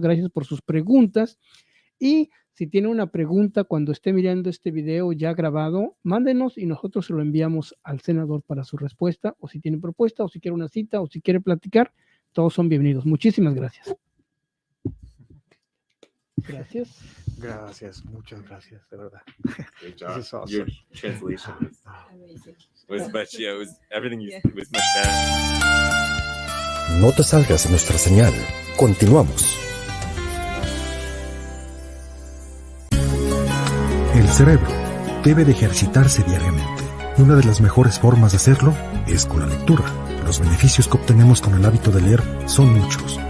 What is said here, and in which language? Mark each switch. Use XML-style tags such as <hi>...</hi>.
<es>Gracias por sus preguntas. Y si tiene una pregunta cuando esté mirando este video ya grabado, mándenos y nosotros se lo enviamos al senador para su respuesta, o si tiene propuesta, o si quiere una cita, o si quiere platicar, todos son bienvenidos. Muchísimas gracias. Gracias, muchas gracias, de verdad.</es> <en>Great job. This is awesome. Your translation Amazing. was much, everything was much better.</en> <es>No te salgas de nuestra señal. Continuamos. El cerebro debe de ejercitarse diariamente. Y una de las mejores formas de hacerlo es con la lectura. Los beneficios que obtenemos con el hábito de leer son muchos.</es>